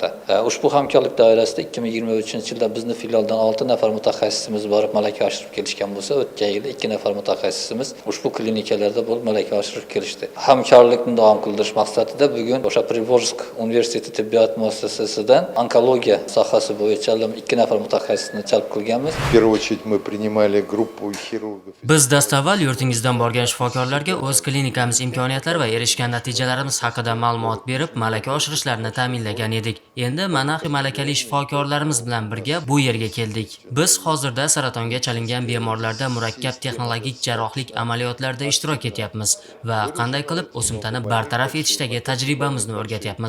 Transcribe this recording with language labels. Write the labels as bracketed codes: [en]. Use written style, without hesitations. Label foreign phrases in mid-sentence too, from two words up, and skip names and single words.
[uz] Ushbu hamkorlik doirasida 2023-yilda bizni filialdan 6 nafar mutaxassisimiz borib malaka oshirib kelishgan bo'lsa, o'tgan yili 2 nafar mutaxassisimiz ushbu klinikalarda bo'lib malaka oshirib kelishdi. Hamkorlikni davom qildirish maqsadida bugun o'sha Privolzhsk universiteti tibbiyot muassasasidan onkologiya sohasi bo'yicha 2 nafar mutaxassisni jalb qilganmiz. [ru] В первую очередь мы принимали группу хирургов. [uz] Biz dastavval yurtingizdan borgan shifokorlarga o'z klinikamiz imkoniyatlari va erishgan natijalarimiz haqida ma'lumot berib, malaka oshirishlarini ta'minlagan edik. Endi mana malakali shifokorlarimiz bilan birga bu yerga keldik. Biz hozirda saratonga chalingan bemorlarda murakkab texnologik jarrohlik amaliyotlarida ishtirok etyapmiz va qanday qilib o'simtani bartaraf etishdagi tajribamizni o'rgatyapmiz.